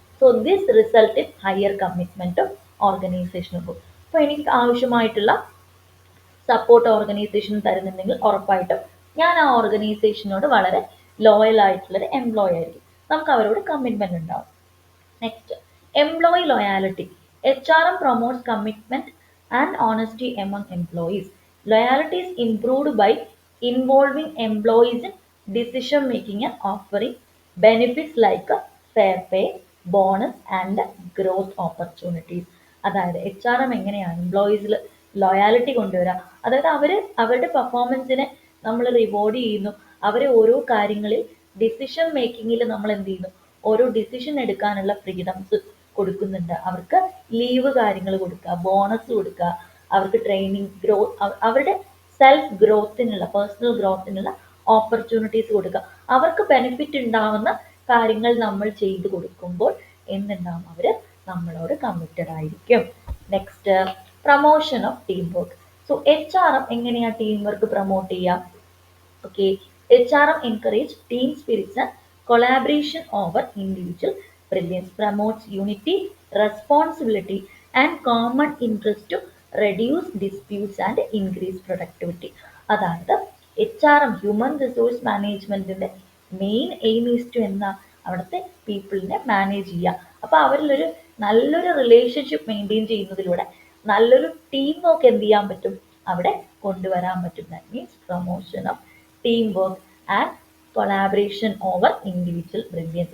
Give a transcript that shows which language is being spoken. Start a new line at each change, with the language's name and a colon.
English: So this result in higher commitment of organisational goal.
Malayalam: അപ്പോൾ എനിക്ക് ആവശ്യമായിട്ടുള്ള സപ്പോർട്ട് ഓർഗനൈസേഷൻ തരുന്നുണ്ടെങ്കിൽ ഉറപ്പായിട്ടും ഞാൻ ആ ഓർഗനൈസേഷനോട് വളരെ ലോയൽ ആയിട്ടുള്ളൊരു എംപ്ലോയി ആയിരിക്കും, നമുക്ക് അവരോട് കമ്മിറ്റ്മെന്റ് ഉണ്ടാവും.
English: Next, employee loyalty. HRM promotes commitment and honesty among employees. Loyalty is improved by involving employees in decision making and offering benefits like fair pay, bonus and growth opportunities.
Malayalam: അതായത് HRM എങ്ങനെയാണ് എംപ്ലോയീസിൽ loyalty കൊണ്ടുവരിക, അതായത് അവരുടെ പെർഫോമൻസിനെ നമ്മൾ reward ചെയ്യുന്നു, അവരെ ഓരോ കാര്യങ്ങളിൽ ഡിസിഷൻ മേക്കിങ്ങിൽ നമ്മൾ എന്ത് ചെയ്യുന്നു, ഓരോ ഡിസിഷൻ എടുക്കാനുള്ള ഫ്രീഡംസ് കൊടുക്കുന്നുണ്ട്. അവർക്ക് ലീവ് കാര്യങ്ങൾ കൊടുക്കുക, ബോണസ് കൊടുക്കുക, അവർക്ക് ട്രെയിനിങ്, അവരുടെ സെൽഫ് ഗ്രോത്തിനുള്ള, പേഴ്സണൽ ഗ്രോത്തിനുള്ള ഓപ്പർച്യൂണിറ്റീസ് കൊടുക്കുക. അവർക്ക് ബെനിഫിറ്റ് ഉണ്ടാവുന്ന കാര്യങ്ങൾ നമ്മൾ ചെയ്തു കൊടുക്കുമ്പോൾ എന്തുണ്ടാവും, അവർ നമ്മളോട് കമ്മിറ്റഡ് ആയിരിക്കും. Next,
English: Promotion of team work.
Malayalam: So HRM എങ്ങനെയാ ടീം വർക്ക് പ്രൊമോട്ട് ചെയ്യുക?
English: Okay, HRM encourage team spirits and collaboration over individual brilliance, promotes unity, responsibility and common interest to reduce disputes and increase productivity.
Malayalam: അതായത് HRM human resource മാനേജ്മെന്റിന്റെ
English: main aim is to
Malayalam: എന്താ, അവിടുത്തെ പീപ്പിളിനെ manage ചെയ്യുക. അപ്പോൾ അവരിലൊരു നല്ലൊരു relationship maintain ചെയ്യുന്നതിലൂടെ നല്ലൊരു team work എന്ത് ചെയ്യാൻ പറ്റും, അവിടെ കൊണ്ടുവരാൻ പറ്റും.
English: That means promotion of team work and collaboration over individual brilliance.